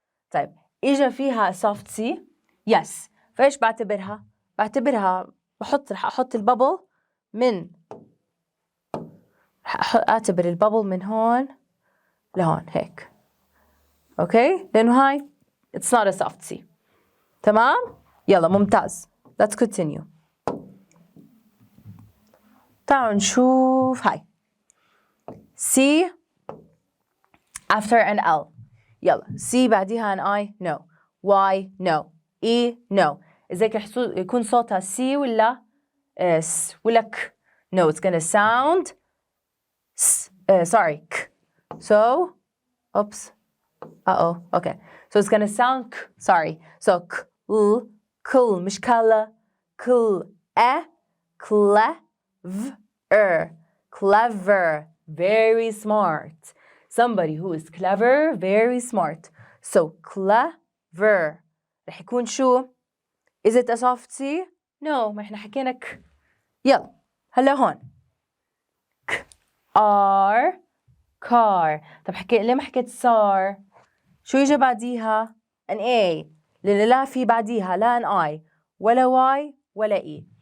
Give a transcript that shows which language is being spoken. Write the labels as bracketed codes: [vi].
[ar] طيب إجا فيها soft C. [en] yes. [ar] فإيش بعتبرها؟ رح أحط البابل من أعتبر البابل من هون لهون هيك. [en] Okay? [ar] لأنه هاي [en] it's not a soft C. [ar] تمام؟ يلا ممتاز. [en] Let's continue. [ar] تعالوا نشوف هاي. [en] C after an L. يلا C بعديها an I. no. Y no. E no. [ar] إذا يكون صوتها C ولا S ولا ك. [en] no, it's gonna sound sorry k. so oops okay, so it's gonna sound k. sorry, so k cool [ar] مش كلا [en] cool clever very smart. somebody who is clever very smart. so clever [ar] رح يكون شو؟ [en] is it a soft C? [ar] no. ما احنا حكينا ك. يلا هلا هون car. طب ليه ما حكيت صار؟ شو يجي بعديها؟ an A. لأن لا في بعديها لا an I ولا Y ولا E.